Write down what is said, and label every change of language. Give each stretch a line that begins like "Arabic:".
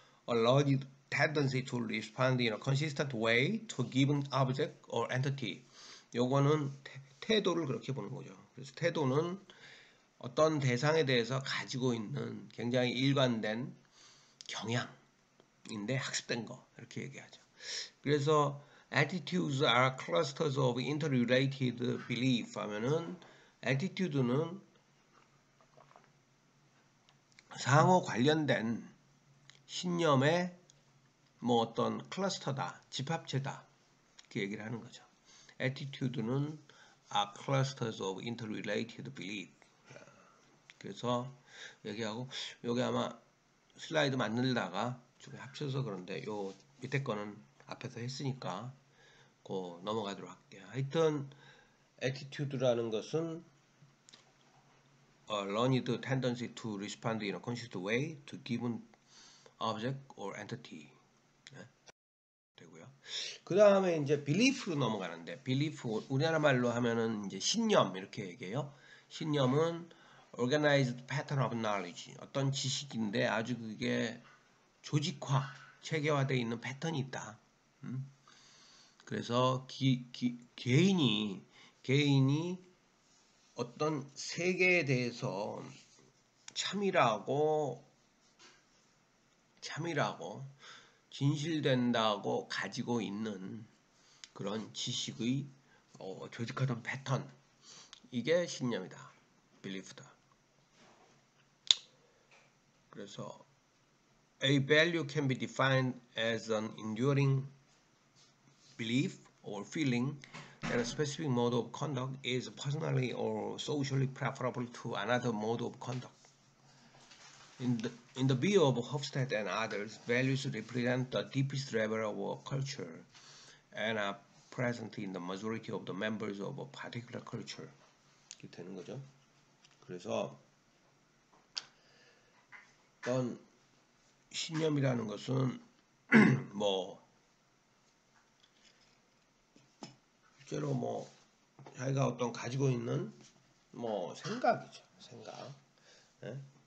English: A learned tendency to respond in a consistent way to a given object or entity.
Korean: 요거는 태도를 그렇게 보는 거죠. 그래서 태도는 어떤 대상에 대해서 가지고 있는 굉장히 일관된 경향인데 학습된 거, 이렇게 얘기하죠. 그래서
English: attitudes are clusters of interrelated belief
Korean: 하면은 attitude는 상호 관련된 신념의 뭐 어떤 클러스터다, 집합체다, 그 얘기를 하는 거죠.
English: attitude는 are clusters of interrelated belief.
Korean: 그래서 얘기하고, 여기 아마 슬라이드 만들다가 좀 합쳐서 그런데 요 밑에 거는 앞에서 했으니까 그 넘어가도록 할게요. 하여튼
English: attitude라는 것은 a learned tendency to respond in a consistent way to given object or entity.
Korean: 되고요. 그 다음에 이제 belief로 넘어가는데, belief 우리나라 말로 하면은 이제 신념 이렇게 얘기해요. 신념은
English: organized pattern of knowledge,
Korean: 어떤 지식인데 아주 그게 조직화, 체계화되어 있는 패턴이 있다. 그래서 개인이 어떤 세계에 대해서 참이라고 진실된다고 가지고 있는 그런 지식의 조직화된 패턴, 이게 신념이다. belief다. 그래서
English: A value can be defined as an enduring belief or feeling that a specific mode of conduct is personally or socially preferable to another mode of conduct. In the view of Hofstede and others, values represent the deepest level of a culture and are present in the majority of the members of a particular culture.
Korean: 이렇게 되는 거죠. 그래서 어떤 신념이라는 것은 뭐 실제로 뭐 자기가 어떤 가지고 있는 뭐 생각이죠. 생각. 예?